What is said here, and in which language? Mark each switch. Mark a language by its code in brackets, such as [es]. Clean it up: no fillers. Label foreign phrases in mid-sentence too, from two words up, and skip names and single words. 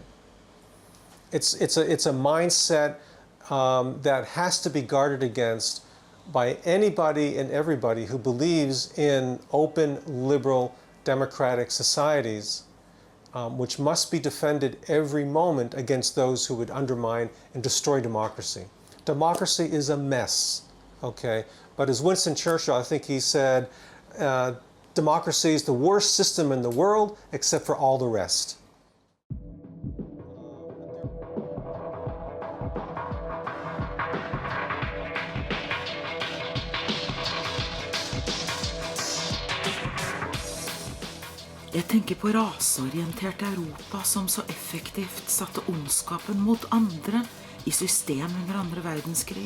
[en] It's a mindset that has to be guarded against by anybody and everybody who believes in open, liberal, democratic societies, which must be defended every moment against those who would undermine and destroy democracy. Democracy is a mess, okay? But as Winston Churchill, I think he said, democracy is the worst system in the world except for all the rest. [no] Jeg tenker på raseorienterte Europa som så effektivt satte ondskapen mot andre i system under andre verdenskrig.